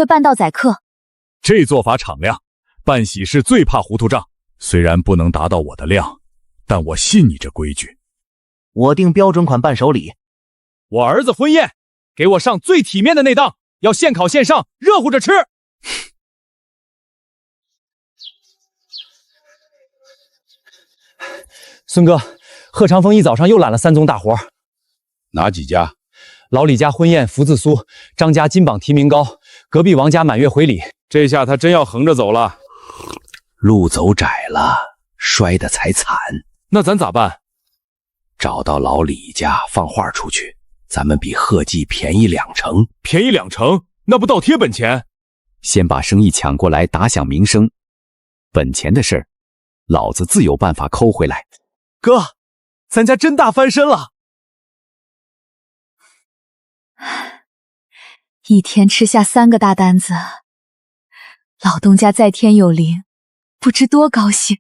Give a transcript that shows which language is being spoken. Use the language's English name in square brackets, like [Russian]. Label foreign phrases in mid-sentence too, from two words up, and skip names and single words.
[Chinese] 這做法敞亮， 辦喜事最怕糊涂賬。虽然不能達到我的量，但我信你這規矩。我定標準款伴手禮。我兒子婚宴，給我上最體面的那檔，要現烤現上，熱乎着吃。孙哥，賀长風一早上又揽了3宗大活。哪幾家？老李家婚宴福字酥，张家金榜題名高，隔壁王家滿月回禮。這下他真要橫着走了。路走窄了，摔得才慘。那咱咋辦？找到老李家放话出去，咱们比贺记便宜2成。便宜2成，那不倒貼本錢？先把生意搶過來，打響名聲。本錢的事兒，老子自有辦法摳回來。哥，咱家真大翻身了！一天吃下3個大單子，老東家在天有靈，不知多高興。